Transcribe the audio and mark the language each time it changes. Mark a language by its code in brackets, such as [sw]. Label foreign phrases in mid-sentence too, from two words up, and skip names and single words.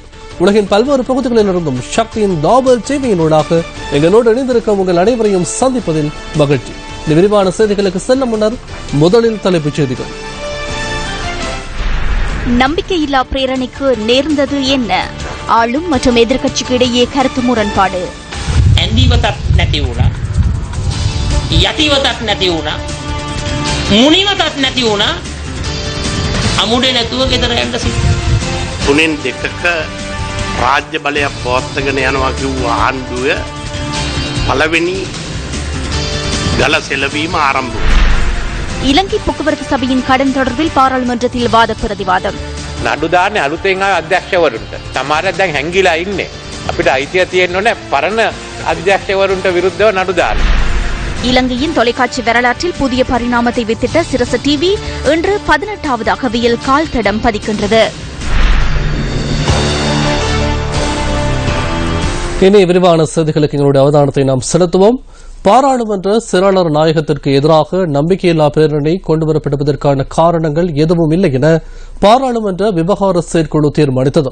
[ta] உலகின் பல்வேறு பகுதிகளில் இருந்தும் சக்தியின் தாபல் டிவியின் ஊடாக எங்களோடு இணைந்திருக்கும் உங்கள் அனைவரையும் சந்திப்பதில் மகிழ்ச்சி. இந்த விரிவான செய்திகளுக்கு செல்ல முன்னர் முதலில் தலைப்புச் செய்திகள். நம்பிக்கையில்லா பிரேரணைக்கு நேர்ந்தது என்ன? ஆளும் மற்றும் எதிர்க்கட்சிக்கு இடையே கருத்து முரண்பாடு. [si] යතිවතක් නැති වුණා මුනිවතක් නැති වුණා අමුඩේ නැතුව ගෙදර යන්න සිද්ධ. තුනෙන් දෙකක රාජ්‍ය බලයක් පවත්වාගෙන යනවා කිව්ව ආණ්ඩුව පළවෙනි ගල සෙලවීම ආරම්භ වුණා. [ta] இலங்கை போக்குவரத்து சபையின் கடன் தொடர்பில் பாராளுமன்றத்தில் வாத பிரதிவாதம். [si] නඩු දාන්නේ අලුතෙන් ආව අධ්‍යක්ෂවරුන්ට. සමහරක් දැන් හැංගිලා ඉන්නේ. අපිට අයිතිය තියෙන්නේ පරණ අධ්‍යක්ෂවරුන්ට විරුද්ධව නඩු දාන්න. [ta] இலங்கையின் தொலைக்காட்சி வரலாற்றில் புதிய பரிணாமத்தை வித்திட்ட சிரச டிவி இன்று 18வது அகவியில் கால் தடம் பதிக்கின்றது. இனி விரிவான செய்திகளுக்கு எங்களுடைய அவதானத்தை நாம் செலுத்துவோம். பாராளுமன்ற செயலாளர் நாயகத்திற்கு எதிராக நம்பிக்கையில்லா பிரேரணை கொண்டுவரப்படுவதற்கான காரணங்கள் எதுவும் இல்லை என பாராளுமன்ற விவகார செயற்குழு தீர்மானித்தது.